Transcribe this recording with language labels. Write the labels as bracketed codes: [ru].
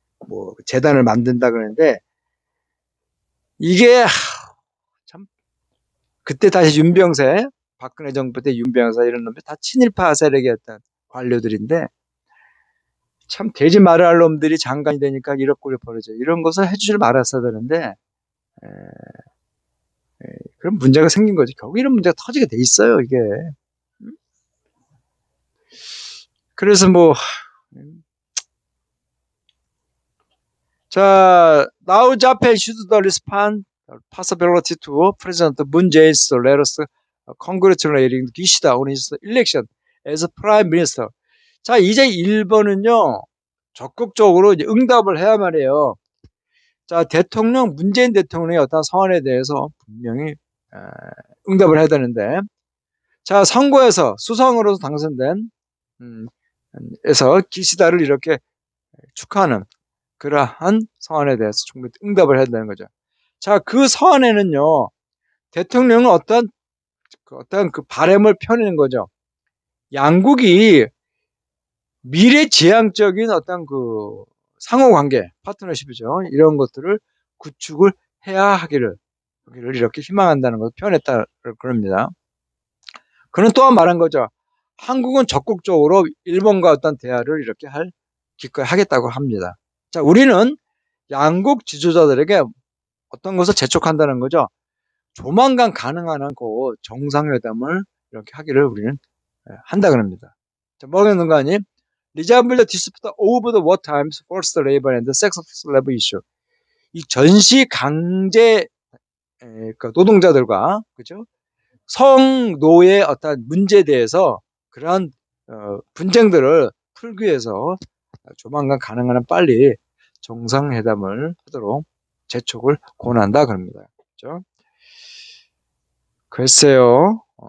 [ko] 뭐 재단을 만든다 그러는데 이게 참 그때 다시 박근혜 정부 때 윤병세 이런 놈들 다 친일파 세력이었던 관료들인데 참 되지 말아야 할 놈들이 장관이 되니까 이렇게 벌어져 이런 것을 해주질 말았어야 되는데 그런 문제가 생긴 거지. 결국 이런 문제가 터지게 돼 있어요 이게. 그래서 자, [en] now Japan should respond possibility to President Moon Jae-in's letters congratulating Kishida on his election as Prime Minister. [ko] 자, 이제 일본은요 적극적으로 이제 응답을 해야만 해요. 자, 문재인 대통령의 어떤 서한에 대해서 분명히 응답을 해야 되는데, 자, 선거에서 수성으로서 당선된 에서 기시다를 이렇게 축하하는 그러한 서한에 대해서 충분히 응답을 해야 되는 거죠. 자, 그 서한에는요 대통령은 어떤 그 바람을 펴내는 거죠. 양국이 미래지향적인 어떤 그 상호관계, 파트너십이죠. 이런 것들을 구축을 해야 하기를 이렇게 희망한다는 것을 표현했다 그럽니다. 그는 또한 말한 거죠. 한국은 적극적으로 일본과 어떤 대화를 이렇게 기꺼이 하겠다고 합니다. 자, 우리는 양국 지도자들에게 어떤 것을 재촉한다는 거죠. 조만간 가능한 않고 정상회담을 이렇게 하기를 우리는 한다 그럽니다. 자, 뭐라는 거 아니? [en] Resolve the dispute over the war times, forced labor and the sex slave issue. [ko] 이 전시 강제 노동자들과 그죠? 성노예 어떤 문제에 대해서 그러한 분쟁들을 풀기 위해서 조만간 가능한 한 빨리 정상회담을 하도록 재촉을 권한다 그럽니다. 그렇죠? 글쎄요.